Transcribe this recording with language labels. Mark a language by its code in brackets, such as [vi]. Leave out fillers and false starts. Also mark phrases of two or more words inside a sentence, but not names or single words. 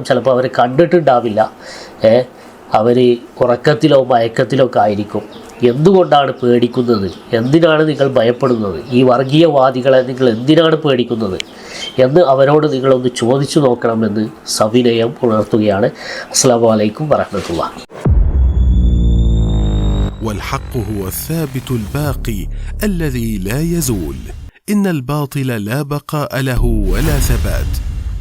[ml] ചിലപ്പോൾ അവർ കണ്ടിട്ടുണ്ടാവില്ല, അവർ ഉറക്കത്തിലോ മയക്കത്തിലോ ഒക്കെ ആയിരിക്കും. എന്തുകൊണ്ടാണ് പേടിക്കുന്നത്? എന്തിനാണ് നിങ്ങൾ ഭയപ്പെടുന്നത്? ഈ വർഗീയവാദികളെ നിങ്ങൾ എന്തിനാണ് പേടിക്കുന്നത് എന്ന് അവരോട് നിങ്ങളൊന്ന് ചോദിച്ചു നോക്കണമെന്ന് സവിനയം ഉണർത്തുകയാണ്. [ar] السلام عليكم ورحمة الله. والحق هو الثابت الباقي الذي لا يزول. إن الباطل لا بقاء له ولا ثبات.